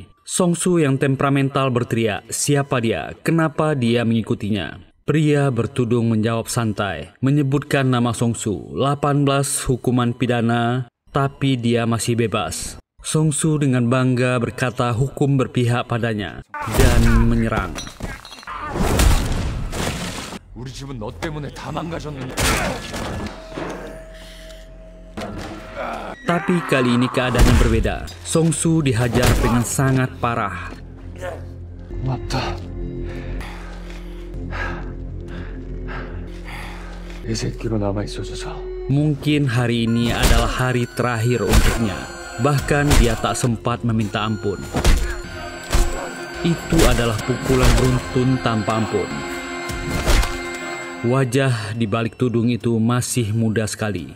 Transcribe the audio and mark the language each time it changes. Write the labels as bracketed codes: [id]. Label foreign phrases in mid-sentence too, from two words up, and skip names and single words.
[id] Song-soo yang temperamental berteriak, siapa dia? Kenapa dia mengikutinya? Pria bertudung menjawab santai, menyebutkan nama Song-soo, 18 hukuman pidana, tapi dia masih bebas. Song-soo dengan bangga berkata hukum berpihak padanya dan menyerang. [ko] 우리 집은 너 때문에 다 망가졌는데. [id] Tapi kali ini keadaannya berbeda. Song-soo dihajar dengan sangat parah. [ko] 맞다. 이 새끼로 남아 있어줘서. [id] Mungkin hari ini adalah hari terakhir untuknya. Bahkan dia tak sempat meminta ampun. Itu adalah pukulan beruntun tanpa ampun. Wajah di balik tudung itu masih muda sekali.